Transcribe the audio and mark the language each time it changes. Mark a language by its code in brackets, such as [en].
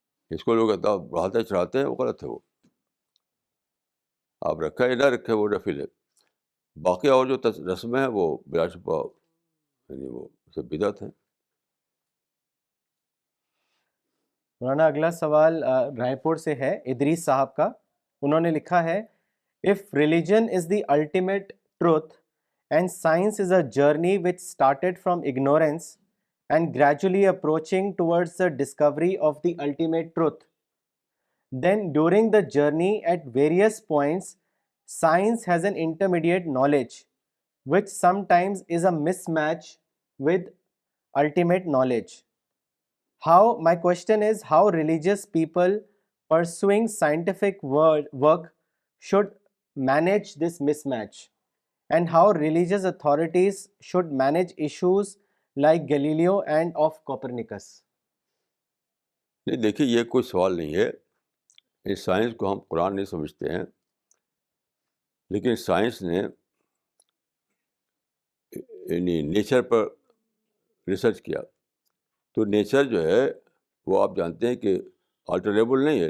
[ur] اس کو لوگ بڑھاتے چڑھاتے ہیں، وہ غلط ہے. وہ آپ رکھیں یا نہ رکھیں وہ نفل ہے. باقی اور جو رسمیں ہیں وہ بلا شبہ یعنی وہ سب بدعت ہیں. مولانا اگلا سوال رائے پور سے ہے، ادریس صاحب کا. انہوں نے لکھا ہے [en] if religion is the ultimate truth and science is a journey which started from ignorance and gradually approaching towards the discovery of the ultimate truth, then during the journey at various points science has an intermediate knowledge which sometimes is a mismatch with ultimate knowledge. My question is how religious people pursuing scientific work should manage this mismatch, and how religious authorities should manage issues like Galileo and of Copernicus. [ur] نہیں دیکھیے، یہ کوئی سوال نہیں ہے. اس science کو ہم قرآن نہیں سمجھتے ہیں، لیکن سائنس نے یعنی نیچر پر ریسرچ کیا. تو نیچر جو ہے وہ آپ جانتے ہیں کہ آلٹریبل نہیں ہے.